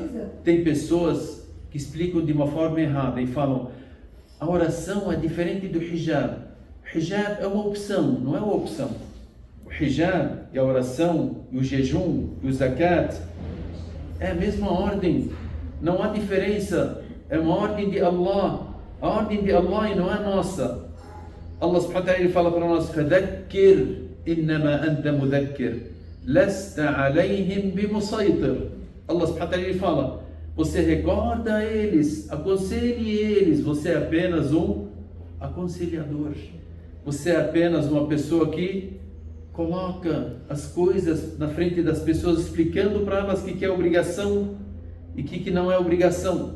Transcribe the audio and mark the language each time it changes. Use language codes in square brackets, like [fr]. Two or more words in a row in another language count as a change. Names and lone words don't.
[pt] Tem pessoas que explicam de uma forma errada e falam: a oração é diferente do hijab. O hijab é uma opção, não é uma opção. O hijab e a oração, e o jejum, e o zakat é a mesma ordem, não há diferença, é uma ordem de Allah. A ordem de Allah e não é nossa. [ar] الله سبحانه وتعالى [pt] fala para nós: [ar] فَذَكِّرْ إِنَّمَا أَنْتَ مُذَكِّرْ لَسْتَ عَلَيْهِمْ بِمُصَيْطِرْ. الله سبحانه وتعالى [pt] fala: você recorda eles, aconselhe eles, você é apenas um aconselhador. Você é apenas uma pessoa que coloca as coisas na frente das pessoas, explicando para elas o que é obrigação e o que não é obrigação.